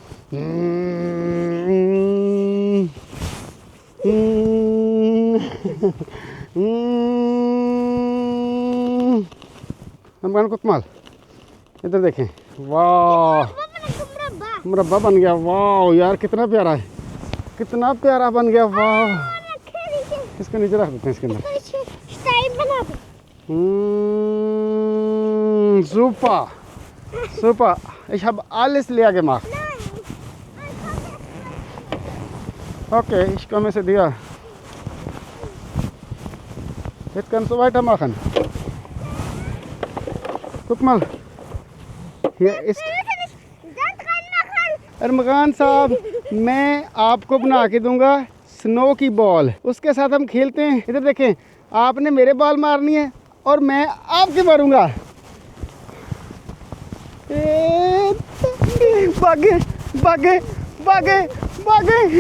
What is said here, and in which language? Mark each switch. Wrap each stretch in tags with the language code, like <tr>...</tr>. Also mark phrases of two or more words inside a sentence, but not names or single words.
<ur>رمضان ککمال ادھر دیکھیں. واہ مربع بن گیا. واہ یار کتنا پیارا ہے, کتنا پیارا بن گیا. واہ اس کو نیچے رکھ دیتے ہیں اس کے اندر.</ur> <de>Super, super. Ich habe alles leer gemacht. Okay, ich komme zu dir. Jetzt kannst du weitermachen. Guck mal. Hier ist</de> <ur>ارمغان صاحب, میں آپ کو بنا کے دوں گا سنو کی بال. اس کے ساتھ ہم کھیلتے ہیں. ادھر دیکھیں, آپ نے میرے بال مارنی ہے اور میں آپ کے ماروں گا. بھاگے بھاگے بھاگے بھاگے.</ur>